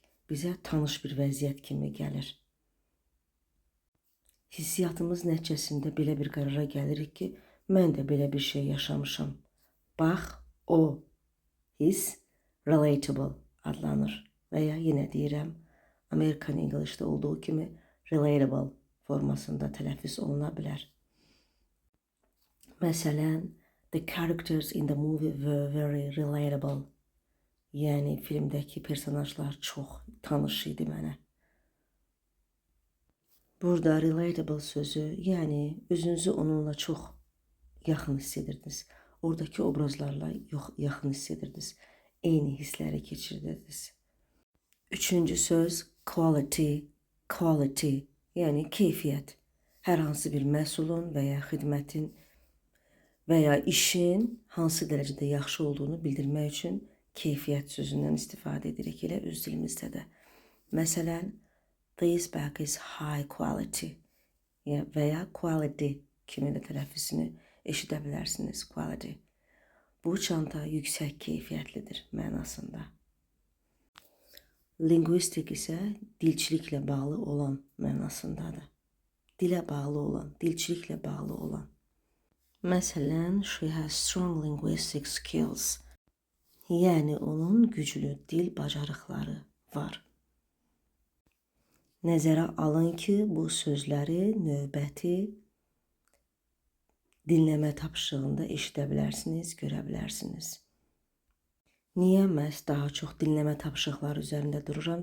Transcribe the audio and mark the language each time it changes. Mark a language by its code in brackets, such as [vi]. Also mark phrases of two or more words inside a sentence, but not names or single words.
[az] Bizə tanış bir vəziyyət kimi gəlir. Hissiyatımız nəticəsində belə bir qərara gəlirik ki, mən də belə bir şey yaşamışam. Bax, o hiss relatable adlanır. Və ya yenə deyirəm, American English'də olduğu kimi relatable formasında tələffüz oluna bilər. Məsələn, [en] the characters in the movie were very relatable. [az] Yəni filmdəki personajlar çox tanış idi mənə. Burada relatable sözü, yəni özünüzü onunla çox yaxın hiss edirdiniz. Oradakı obrazlarla yaxın hiss edirdiniz. Eyni hissləri keçirirdiniz. Üçüncü söz quality. Quality, yəni keyfiyyət. Hər hansı bir məhsulun və ya xidmətin və ya işin hansı dərəcədə yaxşı olduğunu bildirmək üçün keyfiyyət sözündən istifadə edirik elə öz dilimizdə də. Məsələn, [en] this bag is high quality [az] və ya quality kimi də tələffüzünü eşidə bilərsiniz. Quality. Bu çanta yüksək keyfiyyətlidir mənasında. Linguistik isə dilçiliklə bağlı olan mənasındadır. Dilə bağlı olan, dilçiliklə bağlı olan. Məsələn, [en] she has strong linguistic skills. [az] Yəni onun güclü dil bacarıqları var. Nəzərə alın ki, bu sözləri növbəti dinləmə tapşırığında eşidə bilərsiniz, görə bilərsiniz. Niyə məhz daha çox dinləmə tapşırıqları üzərində dururam?